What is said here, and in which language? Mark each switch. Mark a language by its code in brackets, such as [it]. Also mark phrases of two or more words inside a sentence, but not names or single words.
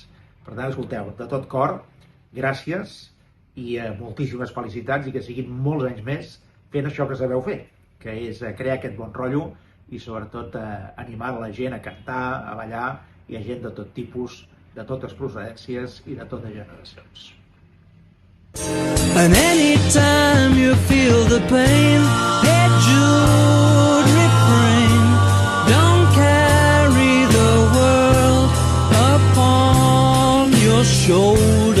[ca] Per tant, escolteu, de tot cor, gràcies i moltíssimes felicitats i que siguin molts anys més fent això que sabeu fer, que és crear aquest bon rotllo i sobretot animar la gent a cantar, a ballar, i a gent de tot tipus, de totes procedències i de totes generacions. [en] And anytime you feel the pain, hey Jude, refrain. Don't carry the world upon your shoulders.